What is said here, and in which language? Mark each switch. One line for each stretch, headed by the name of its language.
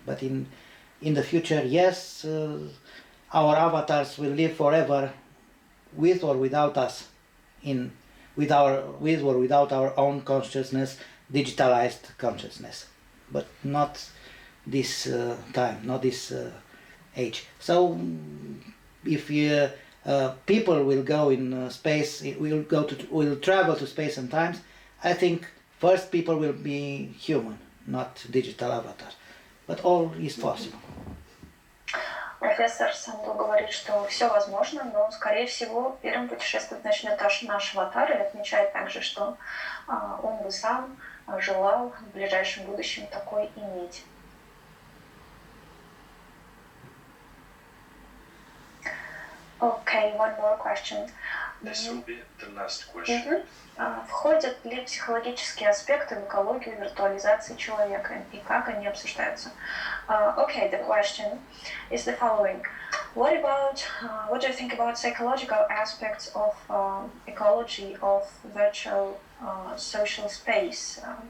English: But in the future, yes, our avatars will live forever, with or without us, with or without our own consciousness, digitalized consciousness, but not this time, not this age. So if people will go in space, will travel to space and times, I think first people will be human, not digital avatar. But all is possible.
Russian: Профессор Санду говорит, что все возможно, но, скорее всего, первым путешествовать начнет наш аватар, и отмечает также, что он бы сам желал в ближайшем будущем такой иметь.
English: Okay, one more question. This will be the last question.
Russian: Входят ли психологические аспекты в экологию виртуализации человека и как они обсуждаются?
English: Okay, the question is the following. What do you think about psychological aspects of ecology of virtual social space?